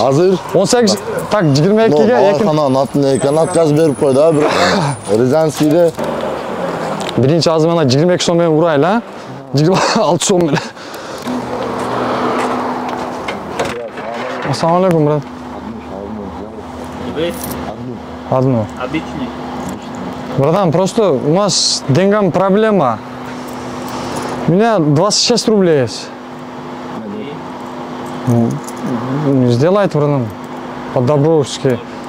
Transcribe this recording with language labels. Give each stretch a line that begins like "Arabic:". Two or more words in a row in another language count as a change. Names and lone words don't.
Kyrgyz: Азыр 18, так 22-ге 2. Канат канаткасы берип кой да, бирок Рязанскийде Биринчи азыр мына 22 сом менен урайлы, а? 26 сом менен.
Arabic: السلام عليكم,
Russian: брат. Одну. Обычный. Братан, просто у нас деньгам проблема. У меня 26 рублей есть. Сделайте, братан, по-добровски.